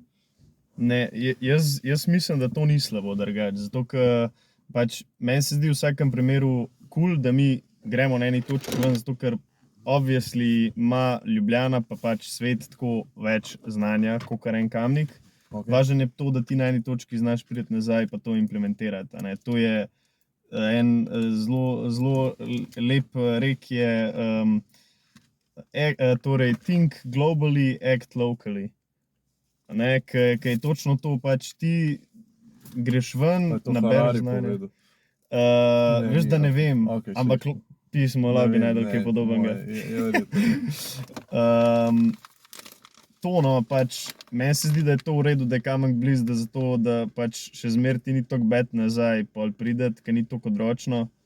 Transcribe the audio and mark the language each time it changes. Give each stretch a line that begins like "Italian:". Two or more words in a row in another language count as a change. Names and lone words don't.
Slovenian: Ne, jaz mislim, da to ni slabo drugače, zato ker pač meni se zdi v vsakem primeru cool, da mi gremo na eni točki ven, zato ker obviously ima Ljubljana pa pač svet tako več znanja, kot en Kamnik. Okay. Važno je to, da ti na eni točki znaš priti nazaj pa to implementirati. A ne. To je en zelo lep rek je, torej
English: think globally, act locally.
Slovenian: Ker je točno to, pač ti greš ven, nabereš znanje. Veš, da ne vem, Okay, ampak pismo lahko najdel kaj podobnega. To no, pač meni se zdi, da je to v redu, da je Kamnik blizu, da zato, da pač še zmeraj ti ni toliko bed nazaj pol prideti, ker ni toliko odročno.